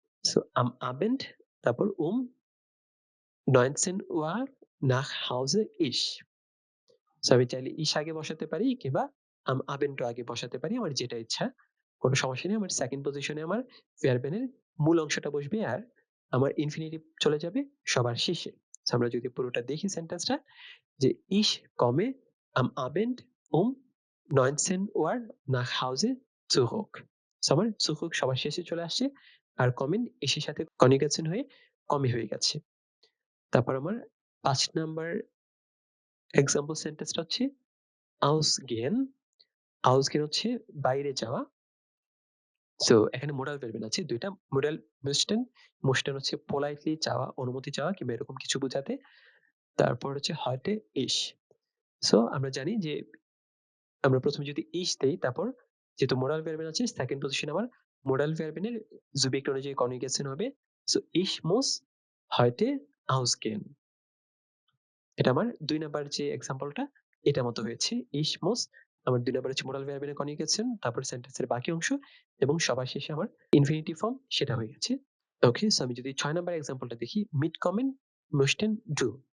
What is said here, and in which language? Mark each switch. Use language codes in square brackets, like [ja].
[de] সো am Abend তারপর 19 Uhr nach Hause ich। [bn] So আমি চাইলে ich আগে বসাতে পারি কিংবা am Abend ও আগে বসাতে পারি। আমার যেটা ইচ্ছা। কোনো সমস্যা নেই। আমার সেকেন্ড পজিশনে আমার ভার্বেনের মূল অংশটা বসবে আর আমার ইনফিনিটিভ চলে যাবে সবার শেষে। সো আমরা যদি পুরোটা দেখি সেন্টেন্সটা যে [de] ich komme am Abend 19 Uhr nach Hause zurück। [bn] So আমার zurück সবার শেষে চলে আসছে আর kommen ich এর সাথে কনজুগেশন হয়ে komme হয়ে গেছে। তারপর আমার ৫ নাম্বার এক্সাম্পল সেন্টেন্সটা হচ্ছে ausgehen। ausgehen হচ্ছে বাইরে যাওয়া। সো এখানে মোডাল ভার্বেন আছে ২ টা। মোডাল möchten, möchten হচ্ছে পোলাইটলি চাওয়া, অনুমতি চাওয়া কিংবা এরকম কিছু বোঝাতে। তারপর হচ্ছে heute ich। সো আমরা জানি যে আমরা প্রথমে যদি ich দেই তারপর যেহেতু মোডাল ভার্বেন আছে সেকেন্ড পজিশনে আমার মোডাল ভার্বেনের সুবিক্ট অনুযায়ী কনজুগেশন হবে। [de] সো ich muss heute ausgehen। [bn] এটা আমার ২ নাম্বার যে এক্সাম্পলটা এটার মতো হয়েছে। ich muss আমার ২ নাম্বার হচ্ছে মোডাল ভার্বেনের কনজুগেশন, তারপর সেন্টেন্সের বাকি অংশ এবং সবার শেষে আমার ইনফিনিটিভ ফর্ম সেটা হয়ে গেছে। ওকে, সো আমি যদি ৬ নাম্বার এক্সাম্পলটা দেখি mitkommen, möchten, du।